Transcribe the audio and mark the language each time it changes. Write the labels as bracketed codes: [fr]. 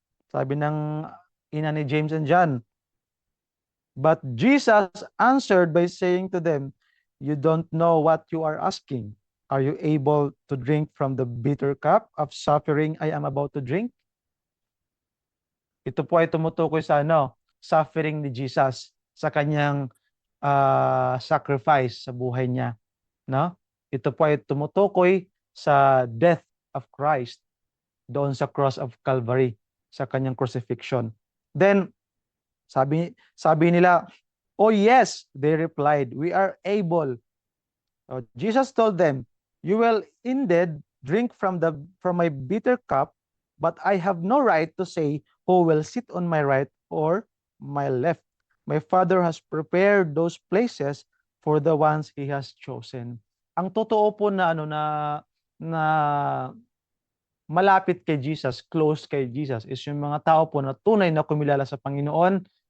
[tl] Sabi ng ina ni [en] James and John. But Jesus answered by saying to them, you don't know what you are asking. Are you able to drink from the bitter cup of suffering I am about to drink? [tl] Ito po ay tumutukoy sa suffering ni Jesus sa kanyang sacrifice sa buhay niya, no? Ito po ay tumutukoy sa [en] death of Christ [tl] doon sa [en] cross of Calvary, [tl] sa kanyang crucifixion. Then sabi nila, [en] oh yes, they replied, we are able. So Jesus told them, you will indeed drink from my bitter cup, but I have no right to say who will sit on my right or my left. My Father has prepared those places for the ones He has chosen. [tl] Ang totoo po na na malapit kay Jesus, close kay Jesus, is yung mga tao po na tunay na kumilala sa Panginoon.